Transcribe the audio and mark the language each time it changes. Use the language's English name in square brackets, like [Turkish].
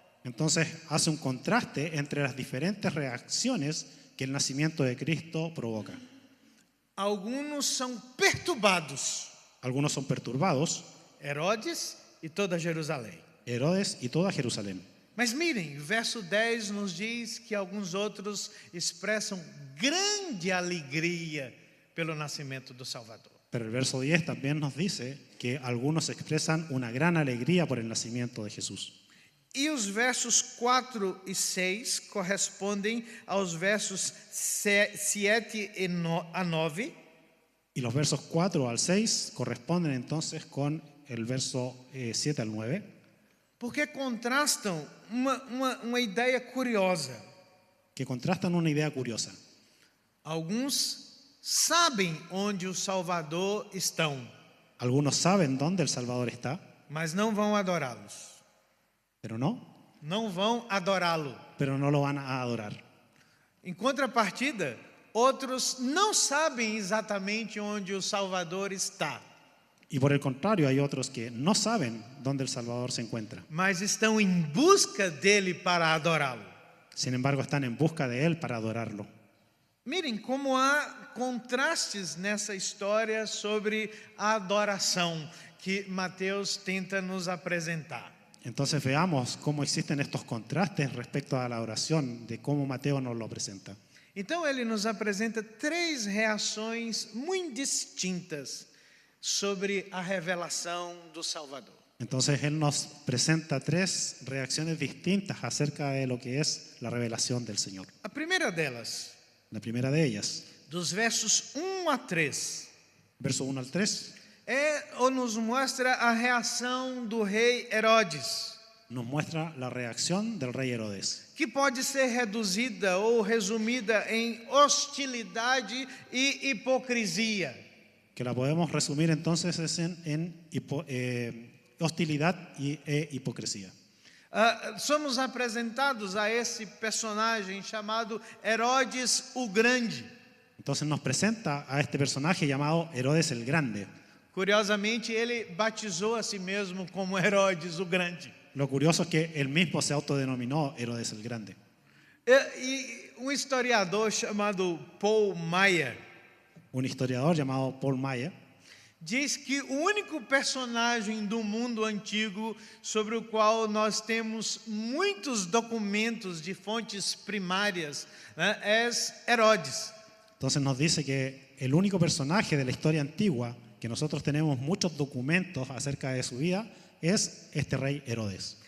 [Spanish] Entonces hace un contraste entre las diferentes reacciones que el nacimiento de Cristo provoca. [Portuguese] Alguns são perturbados. [Spanish] Algunos son perturbados, [Portuguese] Herodes e toda Jerusalém. [Spanish] Herodes y toda Jerusalén. [Portuguese] Mas mirem, o verso 10 nos diz que alguns outros expressam grande alegria pelo nascimento do Salvador. [Spanish] Pero el verso 10 también nos dice que algunos expresan una gran alegría por el nacimiento de Jesús. [Portuguese] E os versos 4 e 6 correspondem aos versos 7 a 9. [Spanish] Y los versos 4 al 6 corresponden entonces con el verso 7 al 9. [Portuguese] Porque contrastam uma ideia curiosa. [Spanish] Que contrastan una idea curiosa. [Portuguese] Alguns sabem onde o Salvador estão, [Spanish] Algunos saben dónde el Salvador está, [Portuguese] mas não vão adorá-los. [Spanish] pero no [Portuguese] adorá-lo. [Spanish] Pero no lo van a adorar. [Portuguese] Em contrapartida, outros não sabem exatamente onde o Salvador está, [Spanish] Y por el contrario, hay otros que no saben dónde el Salvador se encuentra. [Portuguese] mas estão em busca dele para adorá-lo. [Spanish] Sin embargo, están en busca de Él para adorarlo. [Portuguese] Mirem como há contrastes nessa história sobre a adoração que Mateus tenta nos apresentar. [Spanish] Entonces veamos cómo existen estos contrastes respecto a la oración, de cómo Mateo nos lo presenta. [Portuguese] Então ele nos apresenta 3 reações muito distintas sobre a revelação do Salvador. [Spanish] Entonces Él nos presenta 3 reacciones distintas acerca de lo que es la revelación del Señor. [Portuguese] A primeira delas, [Spanish] La primera de ellas, [Portuguese] dos versos 1 a 3, [Spanish] verso 1 al 3, [Portuguese] nos mostra a reação do rei Herodes, [Spanish] nos muestra la reacción del rey Herodes, [Portuguese] que pode ser reduzida ou resumida em hostilidade e hipocrisia. [Spanish] que la podemos resumir entonces es en hostilidad e hipocresía. [Portuguese] Somos apresentados a esse personagem chamado Herodes o Grande. [Spanish] Entonces nos presenta a este personaje llamado Herodes el Grande. [Portuguese] Curiosamente, ele batizou a si mesmo como Herodes o Grande. [Spanish] Lo curioso es que él mismo se autodenominó Herodes el Grande. [Portuguese] E um historiador chamado Paul Maier, [Spanish] Un historiador llamado Paul Maier, [Portuguese] diz que o único personagem do mundo antigo sobre o qual nós temos muitos documentos de fontes primárias, né, é Herodes. [Spanish] Entonces nos dice que el único personaje de la historia antigua que nosotros tenemos muchos documentos acerca de su vida es este rey Herodes.